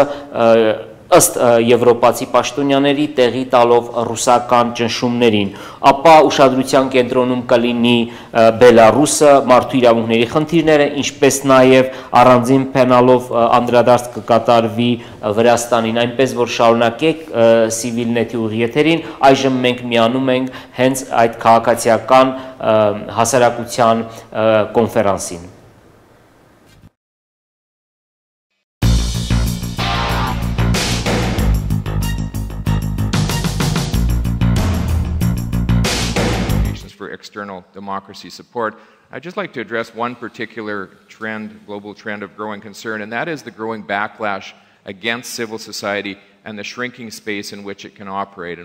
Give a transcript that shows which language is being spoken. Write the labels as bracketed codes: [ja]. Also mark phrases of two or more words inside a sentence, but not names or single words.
[hy] ըստ եվրոպացի պաշտոնյաների տեղի տալով ռուսական ճնշումներին, ապա ուշադրության կենտրոնում կլինի Բելարուսը, մարդու իրավունքների խնդիրները, ինչպես նաև առանձին փենալով անդրադարձ կկատարվի Վրաստանին, այնպես որ շարունակեք CivilNet-ի ուղիղ եթերին, այժմ մենք միանում ենք հենց այդ քաղաքացիական հասարակության կոնֆերանսին։ [en] For external democracy support. I'd just like to address one particular trend, global trend of growing concern, and that is the growing backlash against civil society and the shrinking space in which it can operate.